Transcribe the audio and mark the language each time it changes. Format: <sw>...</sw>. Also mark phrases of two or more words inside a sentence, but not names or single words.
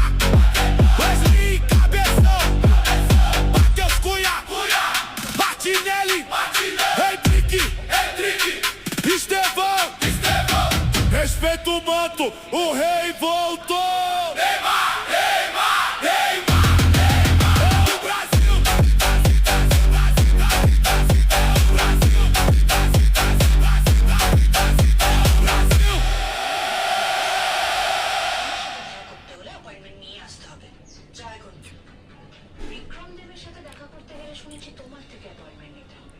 <pt>Wesley Cabeção! Matheus Cunha! Martinelli! Henrique! Estevão! Respeita o manto, o rei voltou! Neymar! É o Brasil!</pt> <bn>অ্যাপয়েন্টমেন্ট নিয়ে আসতে হবে। যা এখন। বিক্রম দেবের সাথে দেখা করতে গেলে শুনেছি তোমার থেকে অ্যাপয়েন্টমেন্ট নিতে হবে।</bn>